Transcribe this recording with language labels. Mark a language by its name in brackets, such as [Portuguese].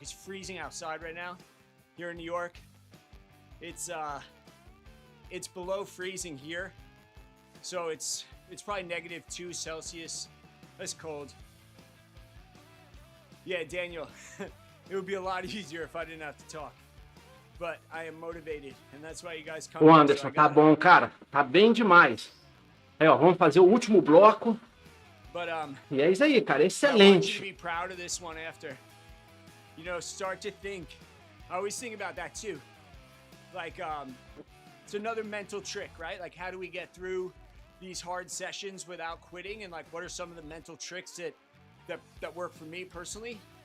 [English] It's freezing outside right now. Here in New York, it's below freezing here. So it's probably -2 Celsius. That's cold. Yeah, Daniel, it would be a lot easier if I didn't have to talk. But I am motivated, and that's why you guys come. [Portuguese] Ô Anderson, tá bom, cara. Tá bem demais. Aí, ó, vamos fazer o último bloco. [English] But [Portuguese] E é isso aí, cara. [English] I want you [Portuguese] Excelente. [English] to be proud of this one after. You know, start to think. I always think about that too. Like, it's another mental trick, right? Like, how do we get through these hard sessions without quitting? And like, what are some of the mental tricks that work for me personally?